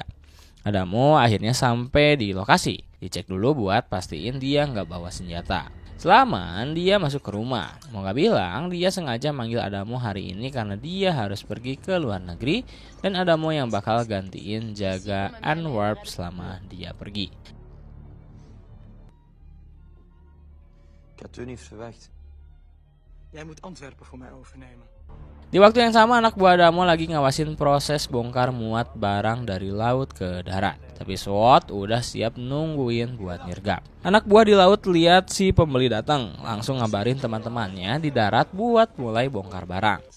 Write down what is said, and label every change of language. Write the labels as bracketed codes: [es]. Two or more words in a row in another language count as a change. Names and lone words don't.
[id] Adamo akhirnya sampai di lokasi. Dicek dulu buat pastiin dia nggak bawa senjata. Selaman dia masuk ke rumah. Mau gak bilang dia sengaja manggil Adamo hari ini karena dia harus pergi ke luar negeri, dan Adamo yang bakal gantiin jaga Antwerp selama dia pergi. [nl] Ik had u niet verwacht. Jij moet Antwerpen voor mij overnemen. [id] Di waktu yang sama, anak buah Adamo lagi ngawasin proses bongkar muat barang dari laut ke darat. Tapi SWAT udah siap nungguin buat nyergap. Anak buah di laut lihat si pembeli datang, langsung ngabarin teman-temannya di darat buat mulai bongkar barang.